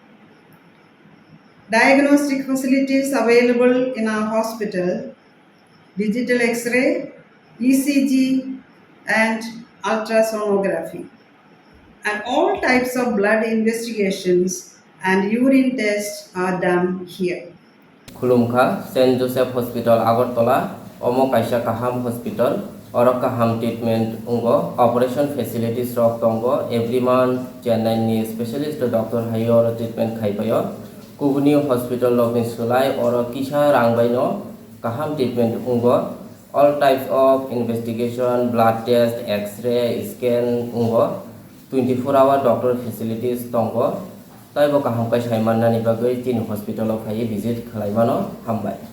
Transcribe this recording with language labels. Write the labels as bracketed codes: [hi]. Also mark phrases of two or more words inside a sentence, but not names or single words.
[en] Diagnostic facilities available in our hospital, digital X-ray, ECG, and ultrasonography. And all types of blood investigations and urine tests are done here. [trp] खुलुमखा सेंट जोसेफ हॉस्पिटल आगरतला ओमो काइसा काहाम हॉस्पिटल और काहाम ट्रीटमेंट उंगो [en] operation facilities [trp] रक तंगो [en] every month [trp] चेन्नई नि [en] specialist doctor [trp] हायो और ट्रीटमेंट खाइबायो कुबुनी हॉस्पिटल लबिन सुलाय और किसा रांगबायनो काहाम ट्रीटमेंट उंगो [en] all types of investigation blood test x-ray scan [trp] उंगो [en] 24-hour doctor facilities [trp] तंगो ताइबो काहाम काइ साइमाननानि बागै तीन हॉस्पिटल फाइ विजिट खालायमानो हामबाय।